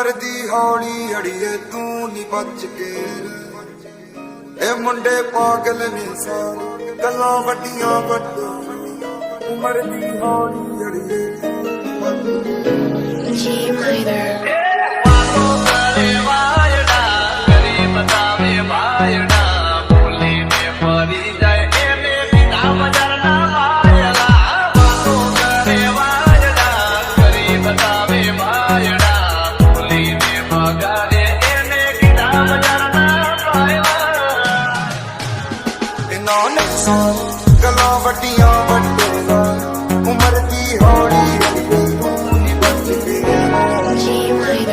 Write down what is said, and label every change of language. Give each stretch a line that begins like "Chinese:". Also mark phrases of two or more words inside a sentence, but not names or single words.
Punjabi: ਦੀ ਹੌਲੀ ਅੜੀਏ ਤੂੰ ਨੀ ਬਚ ਕੇ ਇਹ ਮੁੰਡੇ ਪਾਗਲ ਨੇ ਸਾਰੇ ਗੱਲਾਂ ਵੱਡੀਆਂ ਵੱਡੀਆਂ ਉਮਰ ਦੀ ਹੌਲੀ ਅੜੀਏ
Gujarati: વાતો કરે વાયડા કરી બતાવે ભાયડા બોલીને ફરી જાય એને બીજા બજારના વાયડા વાતો કરે વાયડા કરી બતાવે ભાયડા બોલીને ભગાડે એને બીજા બજારના વાયડા
Punjabi: ਇਹਨਾਂ ਨੇ ਗੱਲਾਂ ਵੱਡੀਆਂ ਵੱਡੀਆਂ ਉਮਰ ਦੀ ਹੌਲੀ ਅੜੀਏ ਤੂੰ ਨੀ ਬਚ ਕੇ